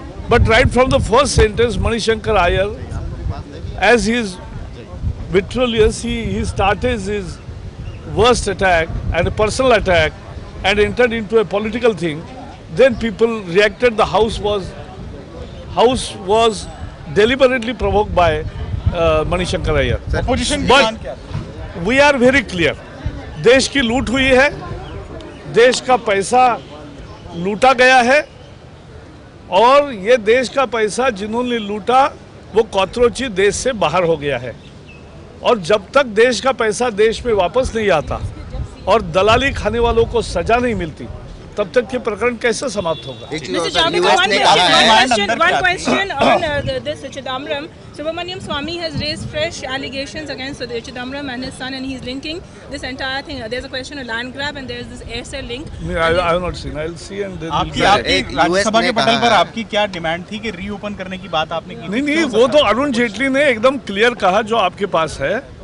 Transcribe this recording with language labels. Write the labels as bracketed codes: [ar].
[en] But right from the first sentence, Manishankar Aiyar, as he is vitriolious, he started his worst attack and a personal attack and entered into a political thing. Then people reacted. The House was deliberately provoked by Manishankar Aiyar. But we are very clear. [hi] देश की लूट हुई है, देश का पैसा लूटा गया है और ये देश का पैसा जिन्होंने लूटा वो कॉकरोची देश से बाहर हो गया है। और जब तक देश का पैसा देश में वापस नहीं आता और दलाली खाने वालों को सजा नहीं मिलती तब तक ये प्रकरण कैसे समाप्त होगा? [en] One question on this Chidambaram. Subramaniam Swamy has raised fresh allegations against Chidambaram and his son, and he's linking this entire thing. There's a question of land grab and there's this aircell link. I have not seen. I'll see and then. [hi] आपकी राज्यसभा के पटल पर आपकी क्या demand थी कि reopen करने की बात आपने की? नहीं, वो तो अरुण जेटली ने एकदम क्लियर कहा जो आपके पास है।